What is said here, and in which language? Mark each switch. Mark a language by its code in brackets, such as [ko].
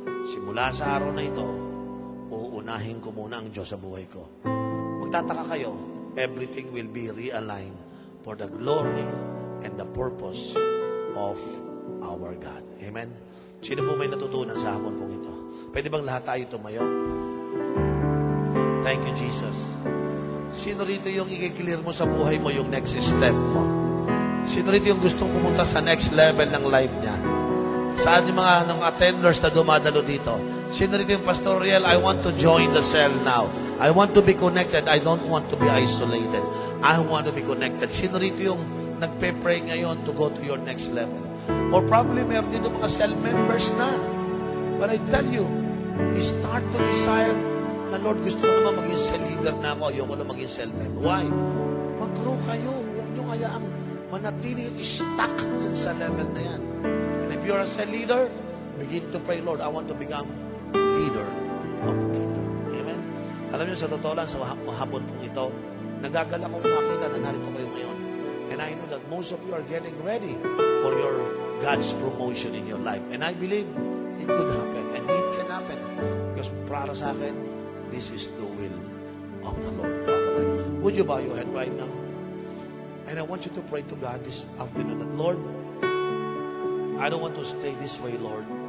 [tl] Simula sa araw na ito, uunahin ko muna ang Diyos sa buhay ko. Magtataka kayo, [en] everything will be realigned for the glory and the purpose of our God. Amen? [tl] Sino po may natutunan sa hapon pong ito? Pwede bang lahat tayo tumayo? [en] Thank you, Jesus. [tl] Sino rito yung i-clear mo sa buhay mo yung next step mo? Sino rito yung gustong pumunta sa next level ng life niya? Saan yung mga attenders na dumadalo dito? Sino rito yung [en] Pastor Riel, I want to join the cell now. I want to be connected. I don't want to be isolated. I want to be connected. [tl] Sino rito yung nagpe-pray ngayon [en] to go to your next level? Or probably [tl] meron dito mga [en] cell members na. But I tell you, start to desire na Lord, [tl] gusto ko naman maging [en] cell leader na ako. [tl] Ayoko na maging cell member. [en] Why? [tl] Mag-grow kayo. Huwag nyo kayaang manatili stuck dun sa level na yan. [en] And if you're a cell leader, begin to pray, Lord, I want to become leader of leader. Amen? [tl] Alam nyo, sa totoo lang, sa hapon pong ito, nagagala kong makita na narito kayo ngayon. [en] And I know that most of you are getting ready for your God's promotion in your life. And I believe it could happen. And it can happen. Because [tl] para sa akin, [en] this is the will of the Lord. Would you bow your head right now? And I want you to pray to God this afternoon that, Lord, I don't want to stay this way, Lord.